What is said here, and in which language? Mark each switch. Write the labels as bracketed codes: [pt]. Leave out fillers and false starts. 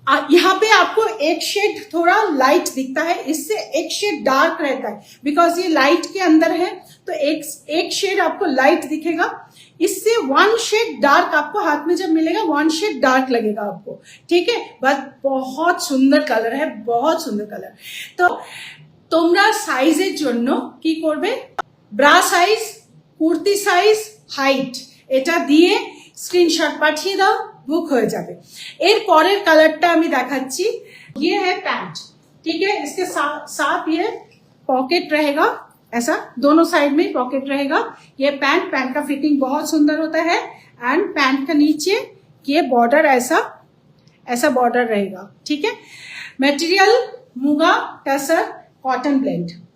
[hi] यहाँ पे आपको एक शेड थोड़ा लाइट दिखता है, इससे एक शेड डार्क रहता है, बिकॉज ये लाइट के अंदर है, तो एक शेड आपको लाइट दिखेगा, इससे 1 शेड डार्क आपको हाथ में जब मिलेगा 1 शेड डार्क लगेगा आपको, ठीक है। बस बहुत सुंदर कलर है, बहुत सुंदर कलर। [bn] तो তোমরা সাইজের জন্য কি করবে, bra size, kurti size, height এটা দিয়ে স্ক্রিনশট পাঠিয়ে দাও, বুক হয়ে যাবে। এর পরের কালারটা আমি দেখাচ্ছি, [hi] ये है पैंट, ठीक है। इसके साथ ये पॉकेट रहेगा, ऐसा दोनों साइड में पॉकेट रहेगा। ये पैंट का फिटिंग बहुत सुंदर होता है, एंड पैंट का नीचे ये बॉर्डर ऐसा बॉर्डर रहेगा, ठीक है। Material muga tussar cotton blend.